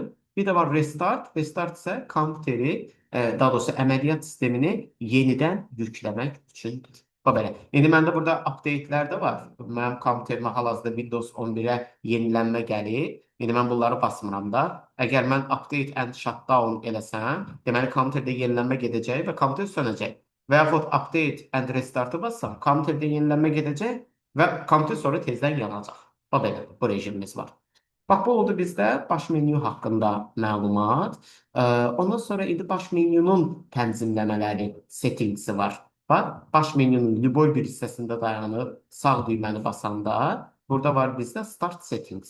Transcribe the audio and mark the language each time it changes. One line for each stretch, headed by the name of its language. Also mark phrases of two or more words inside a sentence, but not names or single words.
Azerbaijani: Bir də var restart. Restart isə kompüteri, daha doğrusu əməliyyat sistemini yenidən yükləmək üçündür. O belə. İndi məndə burada update-lər də var. Mənim kompüterimə hal-hazırda Windows 11-ə yenilənmə gəlir. İndi mən bunları basmıram da. Əgər mən
English: update and shutdown
Azerbaijani: eləsəm, deməli kompüterdə yenilənmə gedəcək və kompüter sönəcək. Və yaxud
English: update and restart-ı
Azerbaijani: bassam, kompüterdə yenilənmə gedəcək və kompüter sonra tezdən yanacaq. O belə bu rejimimiz var. Bax, bu oldu bizdə baş menyu haqqında məlumat. Ondan sonra indi baş menyunun tənzimləmələri, settingsi var. Bax, baş menyunun любой bir hissəsində dayanıb sağ düyməni basanda burada var bizdə
English: Start Settings.